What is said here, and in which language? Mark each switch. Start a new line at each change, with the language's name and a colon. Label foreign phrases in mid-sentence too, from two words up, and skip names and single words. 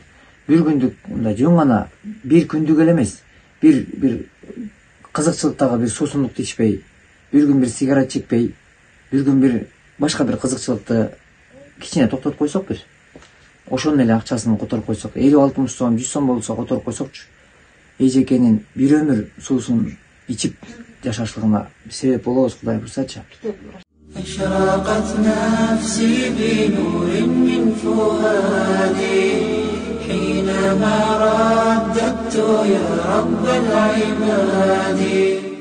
Kyrgyz: Бир күндүк мындай жөн гана бир күндүк эле эмес, бир кызыкчылыктагы бир суусундукту ичпей, бир күн бир сигарет чекпей, бир күн бир башка бир кызыкчылыкты кичине токтотуп койсок биз. Ошонун эле акчасын которуп койсок, 50-60 сом, 100 сом болсо которуп койсокчу. Эжекенин бир өмүр суусун ичип жашашлыгына себеп болобуз, Кудай буйрсачы.
Arabic: أشرقت نفسي بنور من فؤادي حينما رددت يا رب العباد